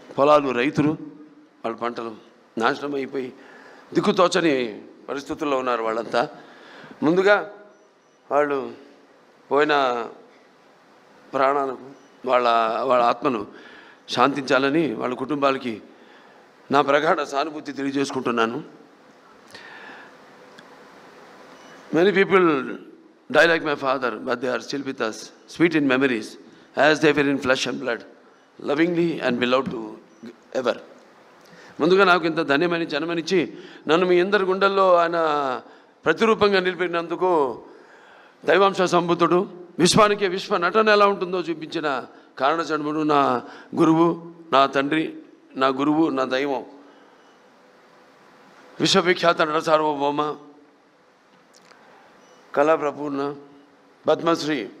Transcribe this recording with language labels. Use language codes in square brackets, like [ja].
[te] పొలాలు, రైతులు వాళ్ళ పంటలు నాశనం అయిపోయి దిక్కుతోచని పరిస్థితుల్లో ఉన్నారు వాళ్ళంతా. ముందుగా వాళ్ళు పోయిన ప్రాణాలకు వాళ్ళ ఆత్మను శాంతించాలని వాళ్ళ కుటుంబాలకి నా ప్రగాఢ సానుభూతి తెలియజేసుకుంటున్నాను. [en] Many people die like my father, but they are still with us, sweet in memories, as they were in flesh and blood, lovingly and beloved to ever. [te] ముందుగా నాకు ఇంత ధన్యమైన జన్మనిచ్చి నన్ను మీ అందరి గుండెల్లో ఆయన ప్రతిరూపంగా నిలిపినందుకు దైవాంశ సంబుద్ధుడు, విశ్వానికి విశ్వ నటన ఎలా ఉంటుందో చూపించిన కారణజన్ముడు, నా గురువు, నా తండ్రి, నా గురువు, నా దైవం, విశ్వవిఖ్యాత నట సార్వభౌమ, కళాప్రపూర్ణ, పద్మశ్రీ,